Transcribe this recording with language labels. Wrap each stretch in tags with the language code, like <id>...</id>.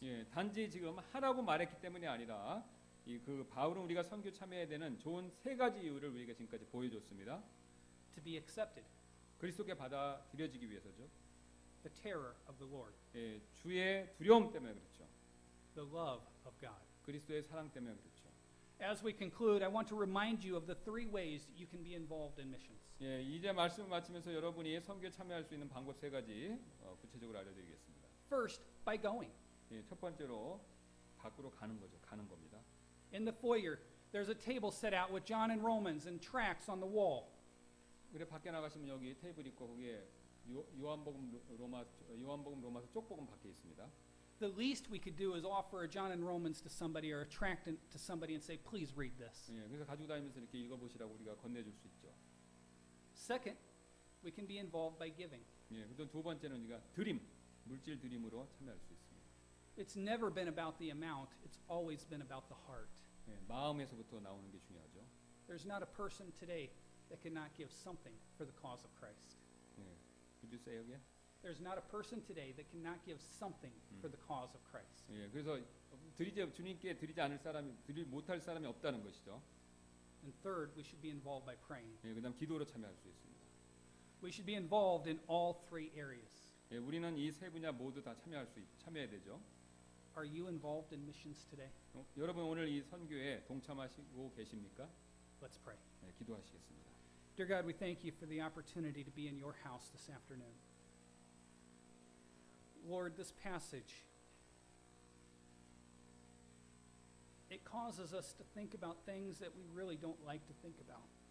<ko>예, 단지 지금 하라고 말했기 때문이 아니라 그 바울은 우리가 선교 참여해야 되는 좋은 3가지 이유를 우리가 지금까지 보여줬습니다.</ko> <en>To be accepted,</en> <ko>그리스도께 받아들여지기 위해서죠.</ko> <en>the terror of the Lord,</en> <ko>예, 주의 두려움 때문에 그렇죠.</ko> <en>the love of God.</en> <ko>그리스도의 사랑 때문에 그렇죠.</ko> <en>As we conclude, I want to remind you of the 3 ways you can be involved in missions.</en> <ko>예, 이제 말씀을 마치면서 여러분이 선교에 참여할 수 있는 방법 3가지 구체적으로 알려드리겠습니다.</ko> <en>First, by going.</en> <ko>예, 첫 번째로 밖으로 가는 거죠. 가는 겁니다.</ko> <en>In the foyer, there's a table set out with John and Romans and tracts on the wall.</en> <ko>그래 밖에 나가시면 여기 테이블 있고 거기에 요한복음 로마서 쪽복음 밖에 있습니다.</ko> <en>The least we could do is offer a John and Romans to somebody or a tract to somebody and say, please read this.</en> <ko>예, 그래서 가지고 다니면서 이렇게 읽어보시라고 우리가 건네줄 수 있죠.</ko> <en>Second, we can be involved by giving.</en> <ko>예, 그다음 두 번째는 우리가 드림, 물질 드림으로 참여할 수 있습니다.</ko> <en>It's never been about the amount, it's always been about the heart.</en> <ko>예, 마음에서부터 나오는 게 중요하죠.</ko> <en>There's not a person today that cannot give something for the cause of Christ. 예, would you say again? There's not a person today that cannot give something for the cause of Christ.</en> <ko>예, 그래서 주님께 드리지 않을 사람이 드리 못할 사람이 없다는 것이죠.</ko> <en>And third, we should be involved by praying.</en> <ko>예, 그다음 기도로 참여할 수 있습니다.</ko> <en>We should be involved in all 3 areas.</en> <ko>예, 우리는 이 3 분야 모두 다 참여해야 되죠.</ko> <en>Are you involved in missions today?</en> <ko>여러분 오늘 이 선교에 동참하시고 계십니까?</ko> <en>Let's pray.</en> <ko>예, 기도하시겠습니다.</ko> <en>Dear God, we thank you for the opportunity to be in your house this afternoon. Lord, this passage, it causes us to think about things that we really don't like to think about.</en>